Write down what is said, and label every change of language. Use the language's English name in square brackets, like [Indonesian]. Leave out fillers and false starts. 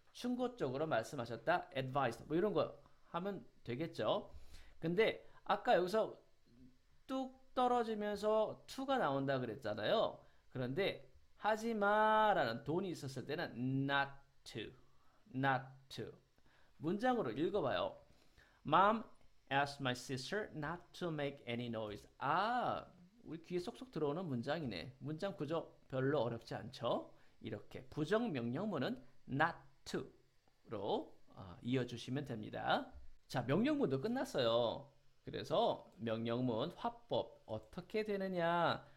[Korean] 충고적으로 말씀하셨다. advised. 뭐 이런 거 하면 되겠죠. 근데 아까 여기서 뚝 떨어지면서 to가 나온다 그랬잖아요. 그런데 하지마라는 돈이 있었을 때는 not to. not to. 문장으로 읽어봐요. [English] Mom asked my sister not to make any noise. [Korean] 아, 우리 귀에 쏙쏙 들어오는 문장이네. 문장 구조 별로 어렵지 않죠? 이렇게 부정 명령문은 not to로 이어주시면 됩니다. 자, 명령문도 끝났어요. 그래서 명령문 화법 어떻게 되느냐?